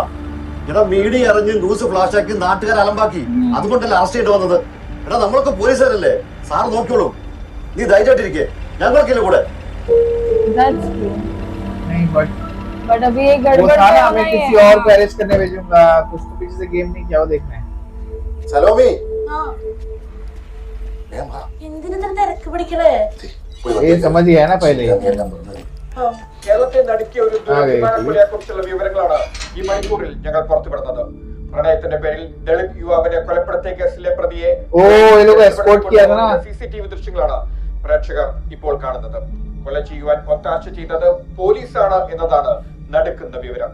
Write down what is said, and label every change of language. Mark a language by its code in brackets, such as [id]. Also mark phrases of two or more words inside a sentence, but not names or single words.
[ml] എടാ മീഡിയ അറിഞ്ഞ് [en] news flash [ml] ആക്കി നാട്ടുകാർ അലമ്പാക്കി. അതുകൊണ്ടല്ലേ അറസ്റ്റ് ചെയ്ത് വന്നത്. എടാ നമ്മളൊക്കെ പോലീസുകാരല്ലേ, സാറ് നോക്കിയോളൂ. നീ ധൈര്യമായിട്ടിരിക്കേ, ഞങ്ങളൊക്കെ കൂടെ. [hi] But अभी ये गड़बड़ मैं किसी और को अरेस्ट करने भेजूंगा. कुछ तो पीछे से गेम नहीं क्या वो देखना है. സലോമി ये समझ गया ना पहले. [ml] കേരളത്തെ നടുക്കിയ ഒരു ദുരഭിമാനക്കൊലയെ കുറിച്ചുള്ള വിവരങ്ങളാണ് ഈ മണിക്കൂറിൽ ഞങ്ങൾ പുറത്തുവിടുന്നത്. പ്രണയത്തിന്റെ പേരിൽ ദളിത് യുവാവിനെ കൊലപ്പെടുത്തിയ കേസിലെ പ്രതിയെ CCTV ദൃശ്യങ്ങളാണ് പ്രേക്ഷകർ ഇപ്പോൾ കാണുന്നത്. കൊല ചെയ്യുവാൻ ഒത്താശ ചെയ്തത് പോലീസാണ് എന്നതാണ് നടുക്കുന്ന വിവരം.